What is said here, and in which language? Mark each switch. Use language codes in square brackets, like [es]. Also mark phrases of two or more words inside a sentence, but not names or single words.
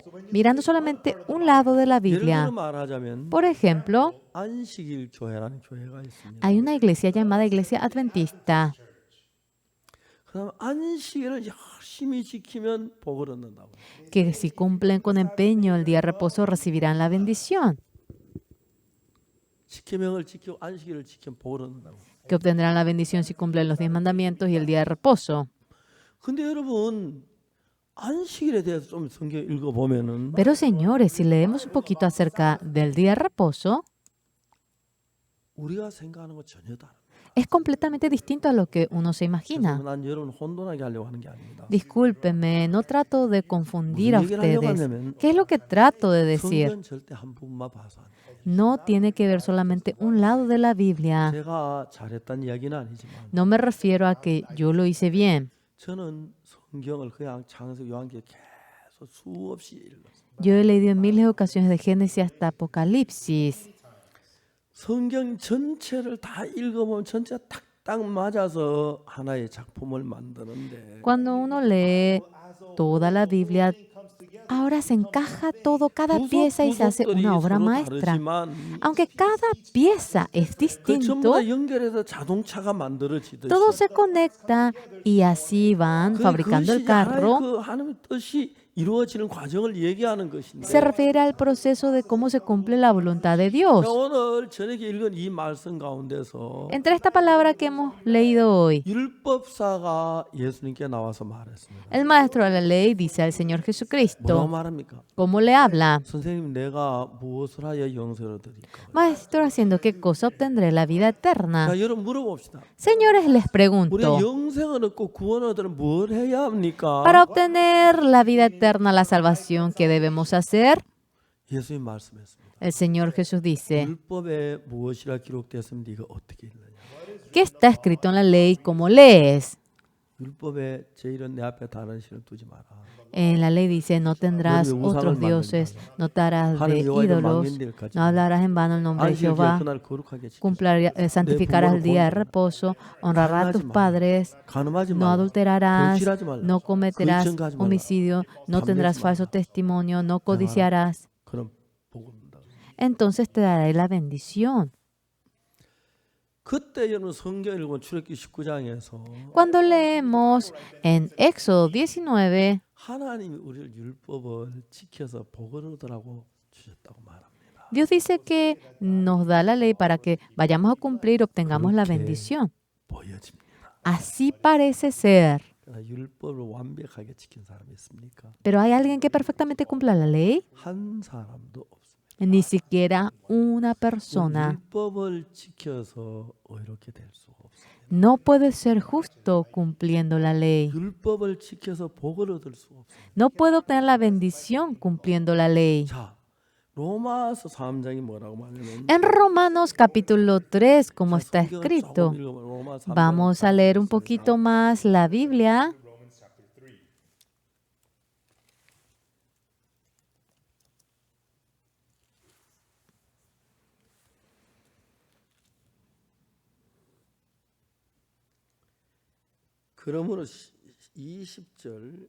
[es] Mirando solamente un lado de la [ko] 예를 들어 [es] Biblia. [ko] 말하자면 [es] Por ejemplo, [ko] 안식일 교회라는 교회가 있습니다. [es] hay una iglesia llamada Iglesia Adventista, [ko] 그다음 안식일을 열심히 지키면 복을 얻는다고. [es] que si cumplen con empeño el día de reposo recibirán la bendición, [ko] 십계명을 지키고 안식일을 지키면 복을 얻는다고. [es] que obtendrán la bendición si cumplen los 10 mandamientos y el día de reposo. [ko] 근데 여러분 안식일에 대해서 좀 성경 읽어 보면은 [es] Pero señores, si leemos un poquito acerca del día de reposo, [ko] 우리가 생각하는 거 전혀 다르다. [es] es completamente distinto a lo que uno se imagina. [ko] 난 여러분 혼돈하게 하려고 하는 게 아닙니다. [es] Discúlpenme, no trato de confundir a [ko] 무슨 얘기를 하려고 [es] ustedes. [ko] 하냐면 [es] ¿Qué es lo que trato de decir? [ko] 성경 절대 한 부분만 봐서 안 돼요. [es] No tiene que ver solamente un lado de la Biblia. [ko] 제가 잘했다는 이야기는 아니지만 [es] No me refiero a que yo lo hice bien. [ko] 저는 성경을 그냥 창세기 요한계시록 계속 수없이 읽었어요. [es] Yo he leído en miles de ocasiones de Génesis hasta Apocalipsis. [ko] 성경 전체를 다 읽어보면 전체 탁딱 맞아서 하나의 작품을 만드는데 [es] Cuando uno lee toda la Biblia, ahora se encaja todo, cada pieza y se hace [ko] 구석구석들이 [es] una obra [ko] 서로 [es] maestra. [ko] 다르지만 [es] Aunque cada pieza es [ko] 그 전부 [es] distinto, [ko] 다 연결해서 자동차가 만들어지듯이 [es] todo se conecta y así van fabricando el carro. [ko] 그 하나님의 뜻이 이루어지는 과정을 얘기하는 것인데 [es] Se refiere al proceso de cómo se cumple la voluntad de Dios. [ko] 오늘 저녁에 읽은 이 말씀 가운데서 [es] Entre esta palabra que hemos leído hoy, [ko] 율법사가 예수님께 나와서 말했습니다. [es] el maestro de la ley dice al Señor [ko] 뭐라고 [es] Jesucristo, [ko] 말합니까? [es] ¿cómo le habla? [ko] 선생님 내가 무엇을 하여 영생을 얻으리까? [es] Maestro, haciendo qué cosa obtendré la vida eterna. [ko] 자, 여러분 물어봅시다. [es] Señores, les [ko] 우리 [es] pregunto, [ko] 영생을 얻고 구원을 얻으려면 뭘 해야 합니까? [es] para obtener la vida eterna, la salvación, ¿qué debemos hacer? [ko] 예수님 말씀했습니다. [es] El Señor Jesús dice, [ko] 율법에 무엇이라 기록되었으면 네가 어떻게 읽느냐? [es] ¿qué está escrito en la ley? ¿Cómo lees? [ko] 율법에 제일은 내 앞에 다른 신을 두지 마라. [es] En la ley dice, no tendrás otros dioses, no te harás de [ko] 하나님 여호와의 [es] ídolos, [ko] 망인들 가지 [es] no hablarás en vano el nombre de [ko] 안식일 [es] Jehová, [ko] 그날 거룩하게 지키라. [es] santificarás el día de reposo, honrarás a tus padres, [ko] 간음하지 [es] no [ko] 말라. [es] adulterarás, [ko] 변질하지 말라. [es] no cometerás [ko] 거짓증거하지 말라. [es] homicidio, no tendrás [ko] 담배하지 [es] falso [ko] 말라. [es] testimonio, no codiciarás. [ko] 그럼 복을 준다. [es] Entonces te daré la bendición. [ko] 그때 여러분 성경 읽으면 출애굽기 19장에서 [es] Cuando leemos en Éxodo 19, [ko] 하나님이 우리를 율법을 지켜서 복을 얻으라고 주셨다고 말합니다. [es] Dios dice que nos da la ley para que vayamos a cumplir y obtengamos la bendición. [ko] 보여집니다. [es] Así parece ser. [ko] 그러나 율법을 완벽하게 지킨 사람이 있습니까? [es] Pero ¿hay alguien que perfectamente cumpla la ley? [ko] 한 사람도 없습니다. [es] Ni siquiera una persona. [ko] 율법을 지켜서 의롭게 될 수가 없습니다. [es] No puede ser justo cumpliendo la ley. [ko] 율법을 지켜서 복을 얻을 수가 없습니다. [es] No puede obtener la bendición cumpliendo la ley. [ko] 자, 로마서 3장이 뭐라고 말하냐면 [es] En Romanos capítulo 3, como está escrito, vamos a leer un poquito más la Biblia. [ko] 그러므로 20절